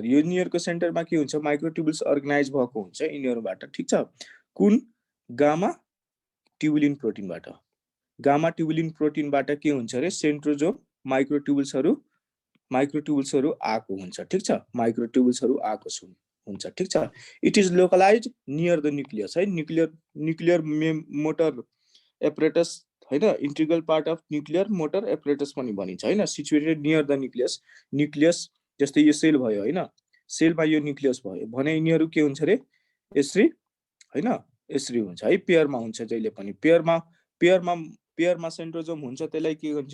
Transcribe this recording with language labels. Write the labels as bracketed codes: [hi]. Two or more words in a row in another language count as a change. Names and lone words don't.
[ne] यो यिनीहरुको सेन्टरमा के हुन्छ? [en] microtubules organize [ne] भएको हुन्छ यिनीहरुबाट। ठिक छ, कुन? [en] gamma tubulin [ne] प्रोटिनबाट। [en] gamma tubulin [ne] प्रोटिनबाट के हुन्छ रे? सेन्ट्रोजोम माइक्रोट्युबुल्सहरु आएको हुन्छ। ठिक छ, माइक्रोट्युबुल्सहरु आएको हुन्छ। ठिक छ, [en] it is localized near the nucleus है। nuclear motor apparatus हैन, integral part of nuclear motor apparatus [ne] पनि भनिन्छ हैन, [en] situated near the nucleus. [ne] जस्तै यो सेल भयो हैन, सेलमा यो न्यूक्लियस भयो भने यिनीहरु के हुन्छ रे? यसरी हैन, यसरी हुन्छ है, पेयरमा हुन्छ जहिले पनि। पेयरमा सेन्ट्रोजोम हुन्छ, त्यसलाई के भन्छ?